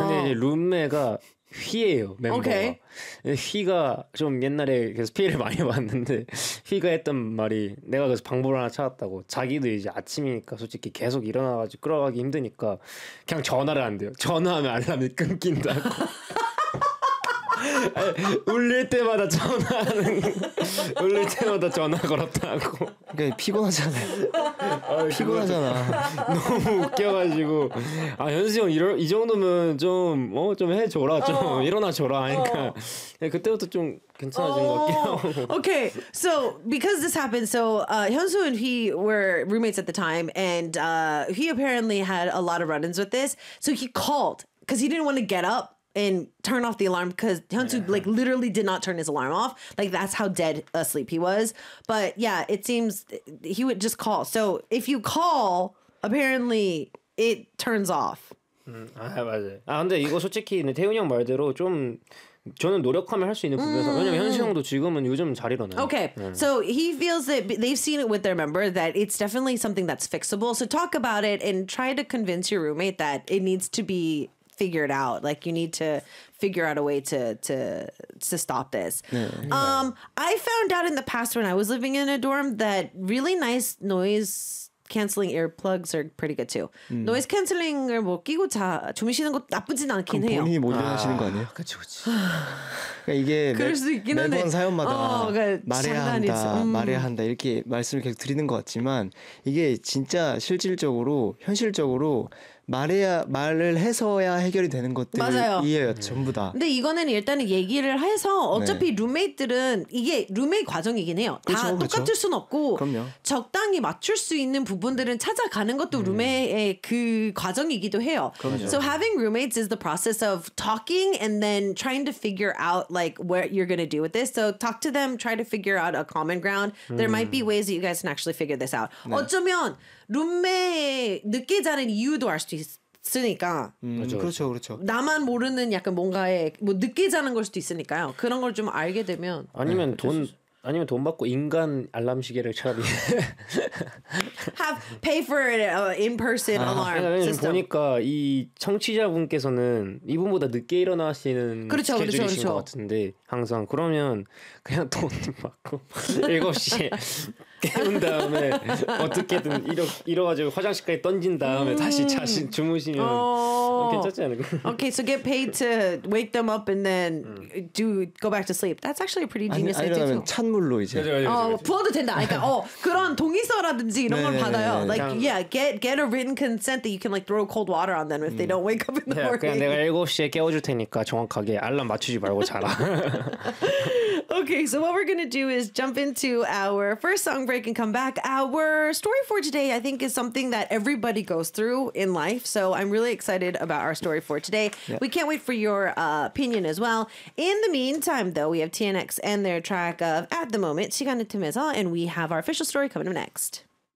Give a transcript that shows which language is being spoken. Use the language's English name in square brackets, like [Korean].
[Korean] 근데 이제 룸메가 휘예요 멤버가 휘가 좀 옛날에 계속 피해를 많이 봤는데 휘가 했던 말이 내가 그래서 방법을 하나 찾았다고 자기도 이제 아침이니까 솔직히 계속 일어나가지고 끌어가기 힘드니까 그냥 전화를 안 돼요 전화하면 알람이 끊긴다고 울릴 때마다 전화하는 울릴 때마다 전화 걸었다고 그러니까 피곤하잖아요 아유, 피곤하잖아 너무 웃겨가지고 아 현수 형 이 정도면 좀 어 좀 해줘라 좀 어. 일어나줘라 하니까 어. 그때부터 좀 괜찮아진 것 같아요 [English] Okay, so because this happened so Hyunsu and he were roommates at the time and he apparently had a lot of run-ins with this so he called because he didn't want to get up and turn off the alarm because Hyunsu like literally did not turn his alarm off like that's how dead asleep he was but yeah it seems he would just call so if you call apparently it turns off [Korean] 아 맞아요 아 근데 이거 솔직히 태훈이 형 말대로 좀 저는 노력하면 할 수 있는 부분에서 왜냐면 현수 형도 지금은 요즘 잘 일어나요 [English] okay so he feels that they've seen it with their member that it's definitely something that's fixable so talk about it and try to convince your roommate that it needs to be figured out like you need to figure out a way to stop this yeah. I found out in the past when I was living in a dorm that really nice noise cancelling earplugs are pretty good too [Korean] noise cancelling을 뭐 끼고 자 주무 쉬는 거 나쁘진 않긴 해요 본인이 못 일어나시는 거 아니에요? 그렇죠 그렇죠 그러니까 이게 그럴 수도 있긴 매번 한데. 사연마다 어, 그러니까 말해야 한다 말해야 한다 이렇게 말씀을 계속 드리는 것 같지만 이게 진짜 실질적으로 현실적으로 말해야 말을 해서야 해결이 되는 것들이에요 전부 다 근데 이거는 일단은 얘기를 해서 어차피 네. 룸메이트들은 이게 룸메이트 과정이긴 해요 다 그렇죠, 똑같을 그렇죠. 순 없고 그럼요. 적당히 맞출 수 있는 부분들은 찾아가는 것도 룸메이트의 그 과정이기도 해요 그럼요. [English] So having roommates is the process of talking and then trying to figure out like what you're gonna do with this so talk to them try to figure out a common ground there might be ways that you guys can actually figure this out 네. [Korean] 어쩌면 룸메이 늦게 자는 이유도 알 수 있으니까 그렇죠 그렇죠 나만 모르는 약간 뭔가에 뭐 늦게 자는 걸 수도 있으니까요 그런 걸 좀 알게 되면 아니면 네, 돈 그렇죠. 아니면 돈 받고 인간 알람 시계를 차라리 [English] have pay for an in-person 아, alarm [Korean] 아니, 아니, system 보니까 이 청취자분께서는 이분보다 늦게 일어나시는 그렇죠, 스케줄이신 그렇죠, 그렇죠. 것 같은데 항상 그러면 그냥 돈 받고 7시에 깨운 다음에 어떻게든 이러가지고 화장실까지 던진 다음에 다시 자신 주무시면 괜찮지 않을까? [English] Okay, so get paid to wake them up and then do go back to sleep. That's actually a pretty genius idea. [Korean] 아니면 찬 물로 이제 부어도 된다. 그러니까 그런 동의서라든지 이런 걸 받아요. [English] Like yeah, get a written consent that you can like throw cold water on them if they don't wake up in the morning. [Korean] 그냥 내가 7시에 깨워줄 테니까 정확하게 알람 맞추지 말고 자라. [English] Okay, so what we're going to do is jump into our first song break and come back. Our story for today, I think, is something that everybody goes through in life. So I'm really excited about our story for today. Yep. We can't wait for your opinion as well. In the meantime, though, we have TNX and their track of At The Moment, 시간의 틈에서, and we have our official story coming up next.